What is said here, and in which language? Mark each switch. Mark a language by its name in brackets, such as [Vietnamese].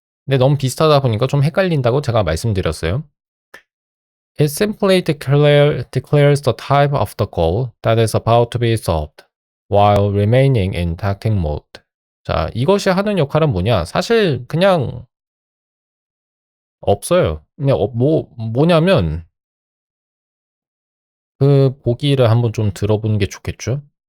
[Korean] 근데 너무 비슷하다 보니까 좀 헷갈린다고 제가 말씀드렸어요. [English] It simply declares the type of the goal that is about to be solved while remaining in tactic mode. [Korean] 자, 이것이 하는 역할은 뭐냐? 사실 그냥 없어요. 그냥 뭐냐면 그 보기를 한번 좀 들어보는 게 좋겠죠?